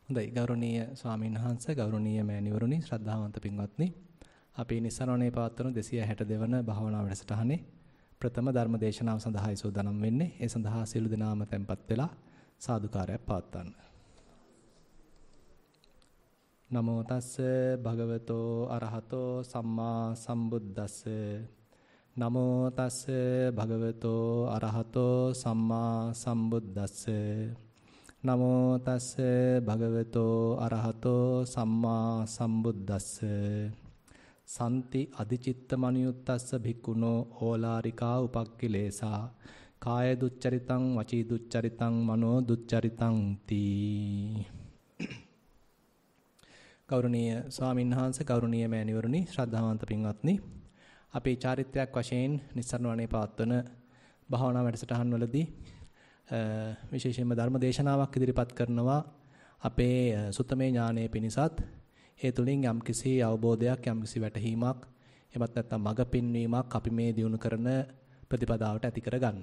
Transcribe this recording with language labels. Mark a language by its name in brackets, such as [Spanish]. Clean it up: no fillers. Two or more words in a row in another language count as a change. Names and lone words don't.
[Sinhala] හොඳයි ගෞරවනීය ස්වාමීන් වහන්සේ ගෞරවනීය මෑණිවරුනි ශ්‍රද්ධාවන්ත පින්වත්නි අපි නිස්සරණේ පවත්වන 262 වන භාවනා වැඩසටහනේ ප්‍රථම ධර්ම දේශනාව සඳහායි සූදානම් වෙන්නේ. ඒ සඳහා සියලු දෙනාම tempත් වෙලා සාදුකාරයක් පවත්වන්න. [Pali] නමෝ තස්ස භගවතෝ අරහතෝ සම්මා සම්බුද්දස්ස නමෝ තස්ස භගවතෝ අරහතෝ සම්මා සම්බුද්දස්ස නමෝ තස්ස භගවතෝ අරහතෝ සම්මා සම්බුද්දස්ස සම්ති අධිචිත්ත මනියුත්තස්ස භික්ඛුනෝ ඕලාරිකා උපක්ඛිලේසා කාය දුච්චරිතං වචී දුච්චරිතං මනෝ දුච්චරිතං තී. [Sinhala] ගෞරවනීය ස්වාමීන් වහන්සේ ගෞරවනීය මෑණිවරුනි ශ්‍රද්ධාවන්ත පින්වත්නි අපේ චාරිත්‍රාක් වශයෙන් නිස්සරණ වනේ පවත්වන භාවනා වැඩසටහන් වලදී විශේෂයෙන්ම ධර්ම දේශනාවක් ඉදිරිපත් කරනවා අපේ සුත්තමේ ඥානයේ පිණිසත් ඒ තුලින් යම්කිසි අවබෝධයක් යම්කිසි වැටහීමක් එමත් නැත්නම් මඟ පෙන්වීමක් අපි මේ දිනු කරන ප්‍රතිපදාවට ඇති කරගන්න.